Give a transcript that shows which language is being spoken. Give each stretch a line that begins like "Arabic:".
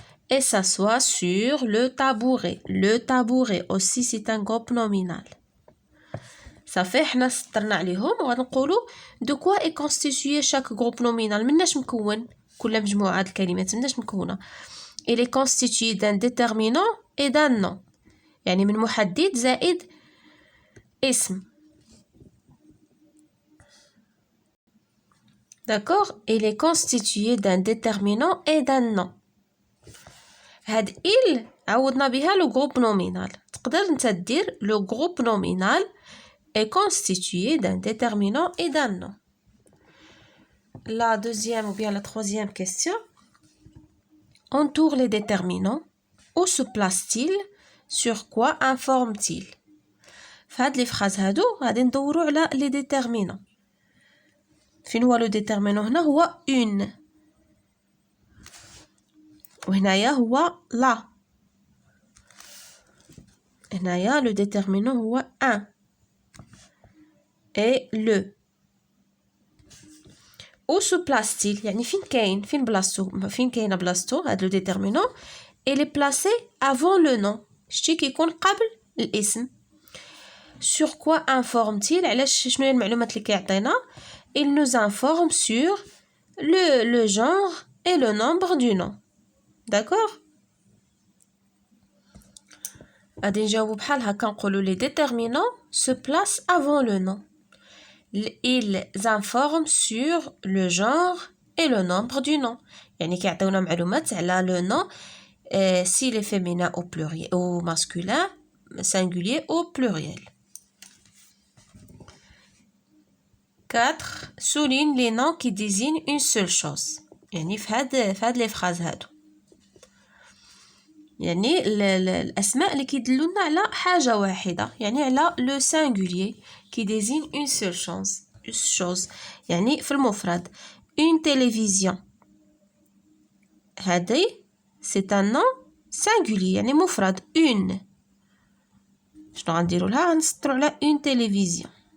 French: Et s'assoit sur le tabouret. Le tabouret aussi c'est un groupe nominal.
Arabic: صافي حنا سطرنا عليهم وغنقولوا
French: دو كوا اي كونستيتيي شاك جروب نومينال
Arabic: مناش مكون كل مجموعه د الكلمات مناش مكونه.
French: il est constitué d'un déterminant et d'un nom
Arabic: يعني من محدد زائد اسم.
French: d'accord il est constitué d'un déterminant et d'un nom.
Arabic: هاد il عوضنا بها لو جروب نومينال. تقدر انت دير
French: لو جروب نومينال est constitué d'un déterminant et d'un nom. La deuxième ou bien la troisième question. Entoure les déterminants. Où se place-t-il? Sur quoi informe-t-il?
Arabic: في هاد لي فراز هادو غادي ندورو على لي déterminants. فين هو لو déterminant هنا هو une. وهنايا هو la. هنايا لو déterminant هو un.
French: et le. Où se place-t-il
Arabic: يعني فين بلاصتو فين كاينه بلاصتو هاد لو ديتيرمينون.
French: il est placé avant le nom
Arabic: شتي كيكون قبل الاسم.
French: sur quoi informe-t-il
Arabic: علاش شنو هي المعلومات اللي كيعطينا.
French: il nous informe sur le genre et le nombre du nom. d'accord
Arabic: غادي نجاوبو بحال هكا نقولو
French: les déterminants se placent avant le nom. ils informent sur le genre et le nombre du nom
Arabic: يعني كيعطيونا معلومات على
French: le nom s'il est féminin au pluriel ou masculin singulier au pluriel. 4 souligne les noms qui désignent une seule chose
Arabic: يعني في هاد لي فراز هادو يعني الاسماء اللي كيدلونا على حاجه واحده يعني على
French: le singulier qui désigne une seule chose.
Arabic: chose يعني في المفرد.
French: une télévision هذه c'est un nom singulier
Arabic: يعني مفرد
French: une.
Arabic: شنو غنديروا لها؟ غنسطروا على une télévision.